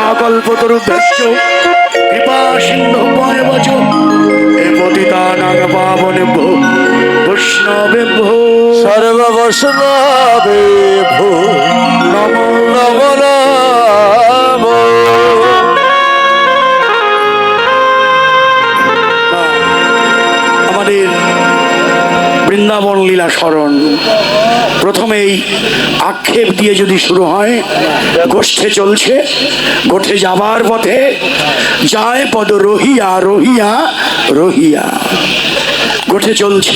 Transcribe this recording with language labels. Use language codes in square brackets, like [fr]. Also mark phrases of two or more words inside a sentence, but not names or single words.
[sa] কল্পতরুভ্যশ্চ কৃপা সিন্ধুভ্যেব চ পতিতানাং পাবনেভ্যো বৈষ্ণবেভ্যো সর্ববৈষ্ণবেভ্যো নমো নমো নমো। [bn] আমাদের বৃন্দাবন লীলা স্মরণ প্রথমেই আক্ষেপ দিয়ে যদি শুরু হয়, গোষ্ঠে চলছে, গোষ্ঠে যাবার পথে যায় পদ রহিয়া রহিয়া রহিয়া, গোষ্ঠে চলছে।